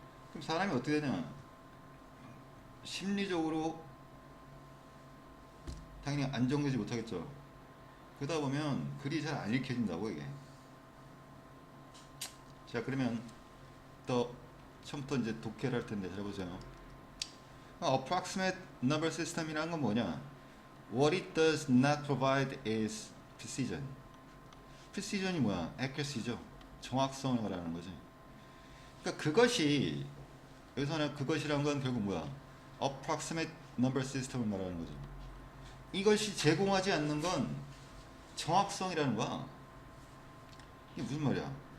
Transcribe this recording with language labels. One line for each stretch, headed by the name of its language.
Korean: 그럼 사람이 어떻게 되냐? 심리적으로 당연히 안정되지 못하겠죠. 그러다 보면 글이 잘 안 읽혀진다고, 이게. 자, 그러면 또 처음부터 이제 독해를 할 텐데 잘 보세요. Approximate number system이라는 건 뭐냐?
English: What it does not provide is precision.
Korean: precision이 뭐야? accuracy죠. 정확성을 말하는 거지. 그러니까 그것이, 여기서는 그것이라는 건 결국 뭐야? approximate number system을 말하는 거죠. 이것이 제공하지 않는 건 정확성이라는 거야. 이게 무슨 말이야?